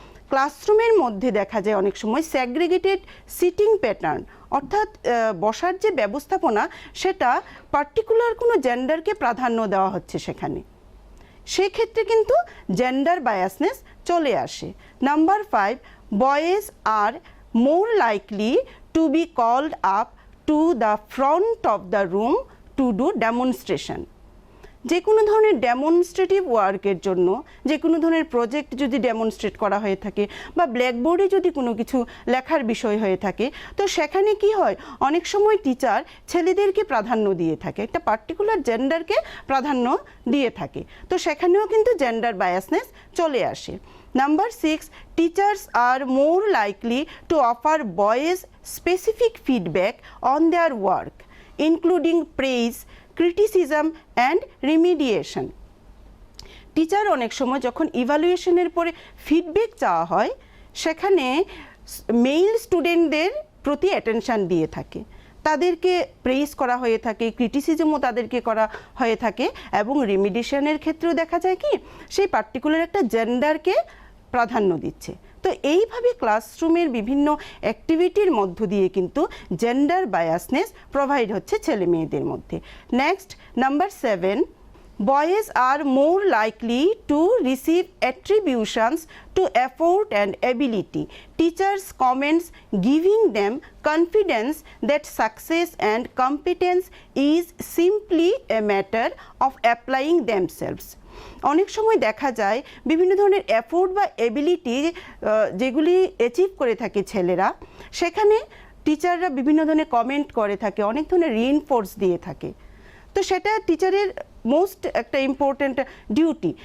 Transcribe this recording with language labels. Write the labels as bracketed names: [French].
[Bangla] ক্লাসরুমের মধ্যে দেখা যায় অনেক সময় সেগ্রেগেটেড সিটিং প্যাটার্ন, অর্থাৎ বসার যে ব্যবস্থাপনা সেটা পার্টিকুলার কোনো জেন্ডারকে প্রাধান্য দেওয়া হচ্ছে সেখানে, সেক্ষেত্রে কিন্তু জেন্ডার বায়াসনেস চলে আসে। [English] Number 5, boys are more likely to be called up to the front of the room to do demonstration. [Bangla] যে কোনো ধরনের ডেমনস্ট্রেটিভ ওয়ার্কের জন্য, যে কোনো ধরনের প্রজেক্ট যদি ডেমনস্ট্রেট করা হয়ে থাকে বা ব্ল্যাকবোর্ডে যদি কোনো কিছু লেখার বিষয় হয়ে থাকে, তো সেখানে কি হয়, অনেক সময় টিচার ছেলেদেরকে প্রাধান্য দিয়ে থাকে, একটা পার্টিকুলার জেন্ডারকে প্রাধান্য দিয়ে থাকে, তো সেখানেও কিন্তু জেন্ডার বায়াসনেস চলে আসে। [English] Number 6, teachers are more likely to offer boys specific feedback on their work, including praise, criticism and remediation. [Bangla] Teacher অনেক সময় যখন ইভালুয়েশনের পরে ফিডব্যাক চাওয়া হয়, সেখানে মেইল স্টুডেন্টদের প্রতি অ্যাটেনশান দিয়ে থাকে, তাদেরকে প্রেইজ করা হয়ে থাকে, ক্রিটিসিজমও তাদেরকে করা হয়ে থাকে, এবং রিমিডিয়েশনের ক্ষেত্রেও দেখা যায় কি সেই পার্টিকুলার একটা জেন্ডারকে প্রাধান্য দিচ্ছে। তো এইভাবে ক্লাসরুমের বিভিন্ন অ্যাক্টিভিটির মধ্য দিয়ে কিন্তু জেন্ডার বায়াসনেস প্রোভাইড হচ্ছে ছেলে মেয়েদের মধ্যে। [English] Next, number 7, boys are more likely to receive attributions to effort and ability. Teachers' comments giving them confidence that success and competence is simply a matter of applying themselves. [Bangla] অনেক সময় দেখা যায় বিভিন্ন ধরনের এফোর্ট বা এবিলিটি যেগুলি achieve করে থাকে ছেলেরা, সেখানে টিচাররা বিভিন্ন ধরনের কমেন্ট করে থাকে, অনেক ধরনের রিইনফোর্স দিয়ে থাকে। তো সেটা টিচারের মোস্ট একটা ইম্পর্ট্যান্ট ডিউটি।